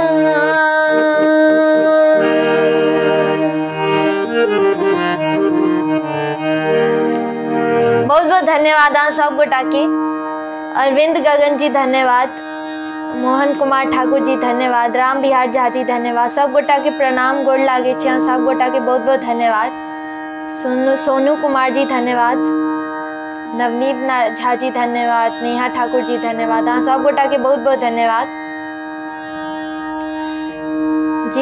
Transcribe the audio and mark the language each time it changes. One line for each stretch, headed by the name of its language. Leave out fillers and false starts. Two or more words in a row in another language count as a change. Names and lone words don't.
Maithili: बहुत बहुत धन्यवाद आप सब गोटा के। अरविंद गगन जी धन्यवाद, मोहन कुमार ठाकुर जी धन्यवाद, राम बिहार झा जी धन्यवाद, सब गोटा के प्रणाम गोड़ लागे छी, सब गोटा के बहुत बहुत धन्यवाद। सोनू कुमार जी धन्यवाद, नवनीत झा जी धन्यवाद, नेहा ठाकुर जी धन्यवाद, सब गोटा के बहुत बहुत धन्यवाद जी।